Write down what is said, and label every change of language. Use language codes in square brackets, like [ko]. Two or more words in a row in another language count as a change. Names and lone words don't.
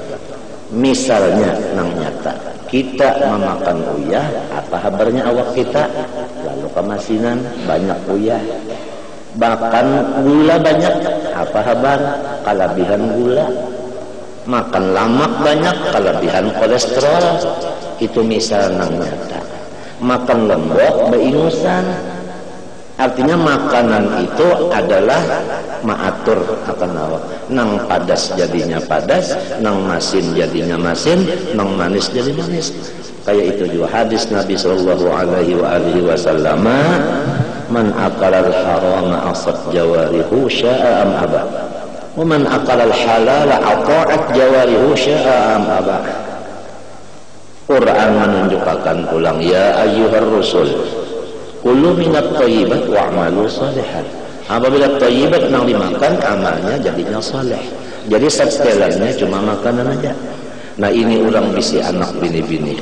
[bjn] Misalnya yang nyata, kita memakan uyah, apa kabarnya awak kita? Lalu kemasinan banyak uyah. Bahkan gula banyak, apa kabar? Kelebihan gula. Makan lemak banyak, kelebihan kolesterol. Itu misal yang nyata. Makan lembok beingusan. Artinya makanan itu adalah maatur akan awak. Nang padas jadinya padas, nang masin jadinya masin, nang manis jadi manis. Kayak itu juga hadis Nabi [ar] صلى الله عليه وسلم, من أكل الحرام عصت جوارحه شاء أم أبى. ومن أكل الحلال أطاعت جوارحه شاء أم أبى. [bjn] Quran menunjukkan ulang, [ar] يا أيها الرسل كلوا من الطيبات واعملوا صالحا. [bjn] Apabila thayyibat yang dimakan, amalnya jadinya saleh. Jadi setelannya cuma makanan aja. Nah ini orang bisi anak bini-bini.